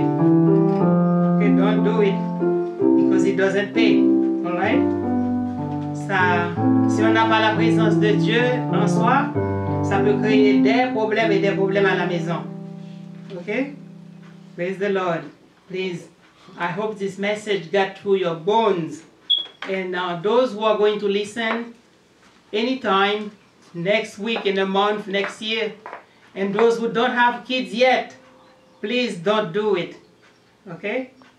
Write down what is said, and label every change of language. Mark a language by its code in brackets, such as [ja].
[en] Okay, don't do it because it doesn't pay. Alright? [fr] Ça, si on n'a pas la présence de Dieu en soi, ça peut créer des problèmes et des problèmes à la maison. [en] Ok? Praise the Lord. Please. I hope this message got through your bones. And those who are going to listen anytime, next week, in a month, next year, and those who don't have kids yet, please don't do it. Okay?